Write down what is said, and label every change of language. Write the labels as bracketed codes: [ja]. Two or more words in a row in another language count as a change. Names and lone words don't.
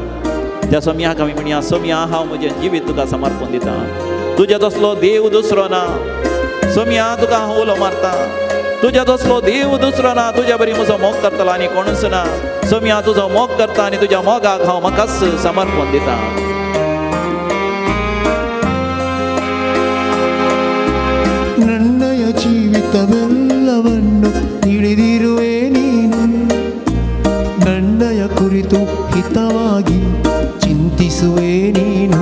[kok] त्या सोम्याक आमी म्हणया, सोम्या हांव म्हजें जिवीत तुका समर्पण दिता. तुज्या तसलो देव दुसरो ना. सोम्या तुका हांव उलो मारता. तुज्या तसलो देव दुसरो ना. तुज्या बरी म्हजो मोग करतलो आनी कोणूच ना. सोम्या तुजो मोग करता आनी तुज्या मोगाक हांव म्हाकाच समर्पण दिता. [kn] ನನ್ನಯ ಜೀವಿತವೆಲ್ಲವನ್ನು ತಿಳಿದಿರುವೆ ನೀನು. ನನ್ನಯ ಕುರಿತು ಹಿತವಾಗಿ ಚಿಂತಿಸುವೆ ನೀನು.